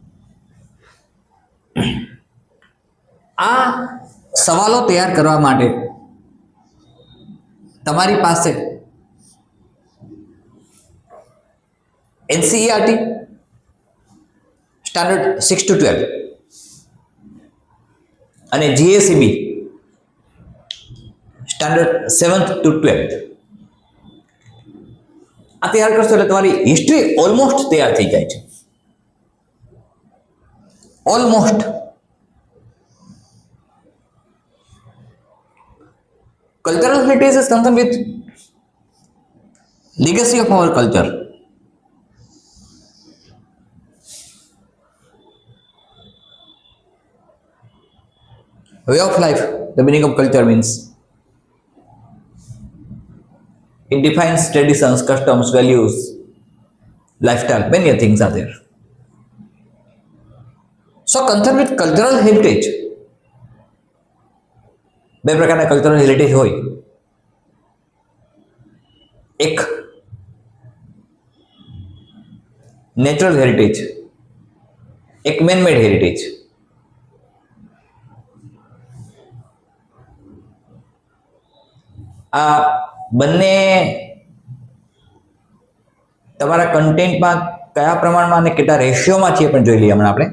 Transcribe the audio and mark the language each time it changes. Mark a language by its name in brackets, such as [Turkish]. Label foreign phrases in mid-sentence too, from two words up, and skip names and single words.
[Gujarati] આ સવાલો તૈયાર કરવા માટે તમારી પાસે NCERT સ્ટાન્ડર્ડ 6 to 12 અને GACB સ્ટાન્ડર્ડ 7th to 12th આ તૈયાર કરશો એટલે તમારી હિસ્ટ્રી ઓલમોસ્ટ તૈયાર થઈ જાય છે. [English] Almost. Cultural heritage is concern with legacy of our culture. Way of life, the meaning of culture means it defines traditions, customs, values, lifestyle, many things are there. So concerned with cultural heritage, [Gujarati] બે પ્રકારના [English] cultural heritage [Gujarati] હોય. એક [English] natural heritage, [Gujarati] એક [English] manmade heritage. [Gujarati] આ બંને તમારા કન્ટેન્ટમાં કયા પ્રમાણમાં અને કેટલા રેશિયોમાં છે પણ જોઈ લઈએ હમણાં આપણે.